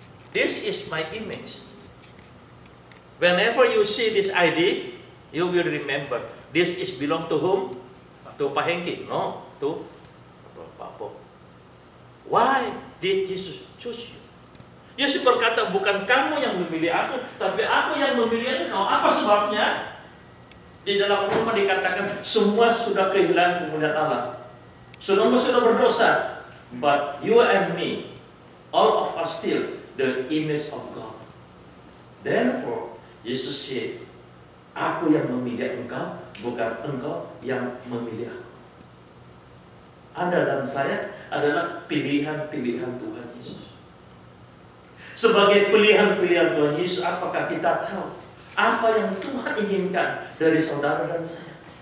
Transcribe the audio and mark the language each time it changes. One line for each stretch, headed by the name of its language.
English: This is my image. Whenever you see this ID, you will remember this is belong to whom? To Pak Hengki? No, to Pak Bob. Why did Jesus choose you?
Indonesian: Yesus berkata, bukan kamu yang memilih aku, tapi aku yang memilih engkau. Apa sebabnya? Di dalam Roma dikatakan semua sudah kehilangan kemuliaan Allah. Semua sudah berdosa.
English: But you and me, all of us still the image of God. Therefore, Yesus said,
Indonesian: aku yang memilih engkau, bukan engkau yang memilih aku. Anda dan saya adalah pilihan-pilihan Tuhan Yesus. Sebagai pilihan-pilihan Tuhan Yesus, apakah kita tahu apa yang Tuhan inginkan dari saudara dan saya?